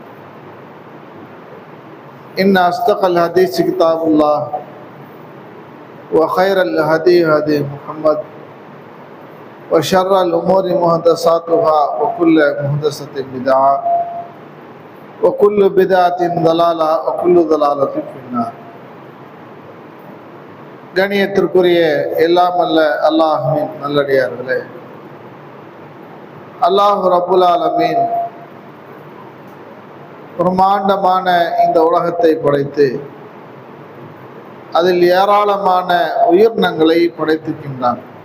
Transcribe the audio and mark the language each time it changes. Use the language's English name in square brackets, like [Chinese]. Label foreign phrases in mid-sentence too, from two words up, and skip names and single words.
[Arabic] إن أصدق الحديث كتاب الله وخير الهدي هدي محمد وشر الأمور محدثاتها وكل محدثة بدعة وكل بدعة ضلالة وكل ضلالة في النار. [Tamil] கணியத்திற்குரிய எல்லாம் அல்ல அல்லாஹ்வின் நல்லடியார்களே, [Arabic] الله رب العالمين [Tamil] பிரம்மாண்டமான இந்த உலகத்தை படைத்து அதில் ஏராளமான உயிரினங்களை படைத்திருக்கின்றான்.